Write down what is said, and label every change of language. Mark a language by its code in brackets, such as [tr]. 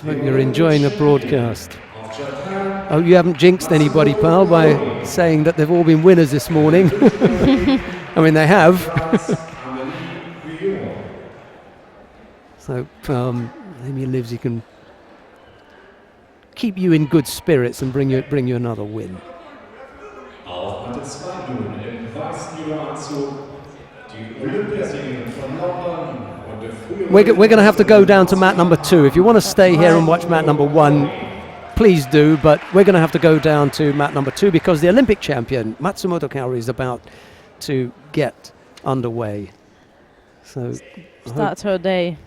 [en] Hope you're enjoying the broadcast. Oh, you haven't jinxed anybody, pal, by saying that they've all been winners this morning. I mean, they have. So, maybe Livesey can keep you in good spirits and bring you another win. [de] Auf Matte 2 nun im weißen Judo-Anzug die Olympiasiegerin von London und der frühere... [en] We're going to have to go down to mat number 2. If you want to stay here and watch mat number 1, please do, but we're going to have to go down to mat number 2 because the Olympic champion, Matsumoto Kaori, is about to get underway. So Starts her day.